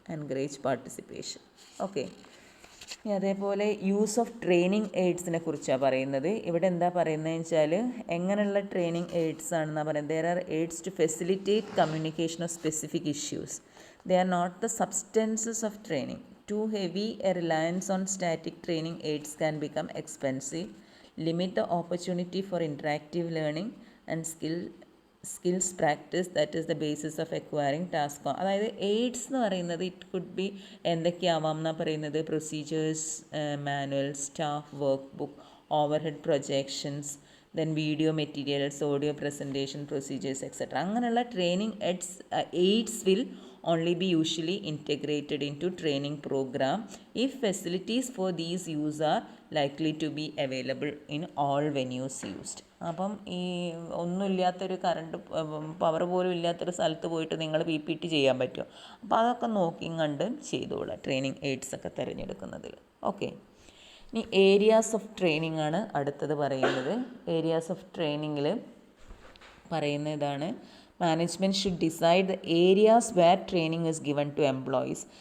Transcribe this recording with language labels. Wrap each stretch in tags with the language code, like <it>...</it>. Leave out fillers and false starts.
<en>Encourage participation.</en> <ml>Okay. അതേപോലെ use of training എയ്ഡ്സിനെ കുറിച്ചാണ് പറയുന്നത്. ഇവിടെ എന്താ പറയുന്നതെന്ന് വെച്ചാൽ, എങ്ങനെയുള്ള ട്രെയിനിങ് എയ്ഡ്സ് ആണെന്നാണ് പറയുന്നത്.</ml> <en>There are aids to facilitate communication of specific issues. They are not the substances of training. Too heavy a reliance on static training aids can become expensive, limit the opportunity for interactive learning and skills practice that is the basis of acquiring task.</en> <ml>അതായത് AIDS എന്ന് പറയുന്നത്</ml> <en>it could be</en> <ml>എന്തൊക്കെയാവാം എന്നാണ് പറയുന്നത്.</ml> <en>Procedures manual, staff work book, overhead projections, then video materials, audio presentation procedures etcetera.</en> <ml>അങ്ങനെയുള്ള</ml> <en>Training aids will only be usually integrated into training program if facilities for these use are likely to be available in all venues used.</en> <ml>അപ്പം ഈ ഒന്നുമില്ലാത്തൊരു current power പോലും ഇല്ലാത്തൊരു സ്ഥലത്ത് പോയിട്ട് നിങ്ങൾ PPT ചെയ്യാൻ പറ്റുമോ? അപ്പോൾ അതൊക്കെ നോക്കിയും കണ്ട് ചെയ്തോളാം ട്രെയിനിങ് എയ്ഡ്സ് ഒക്കെ തിരഞ്ഞെടുക്കുന്നതിൽ. ഓക്കെ, ഇനി ഏരിയാസ് ഓഫ് ട്രെയിനിങ് ആണ് അടുത്തത് പറയുന്നത്.</ml> <en>areas of ട്രെയിനിങ്ങിൽ</en> <ml>പറയുന്ന ഇതാണ്:</ml> <en>Management should decide the areas where training is given to employees.</en>